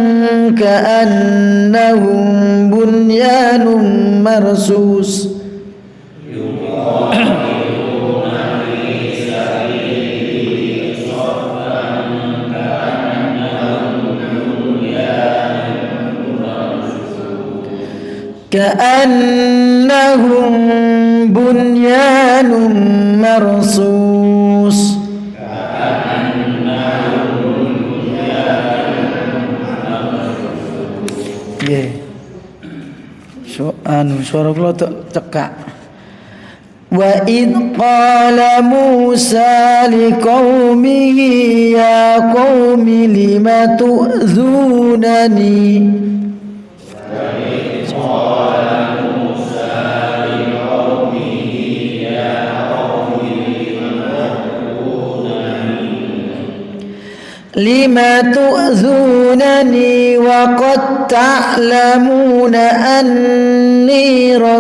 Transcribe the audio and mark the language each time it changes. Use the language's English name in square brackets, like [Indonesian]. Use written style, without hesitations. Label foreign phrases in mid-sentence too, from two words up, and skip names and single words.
[Arabic] كأنهم بنيان مرصوص كأنهم بنيان [Javanese] مرصوص suara kula cekak. [Arabic] وإذ قال موسى لقومه يا قوم لم تؤذونني لم تؤذونني وقد تعلمون أني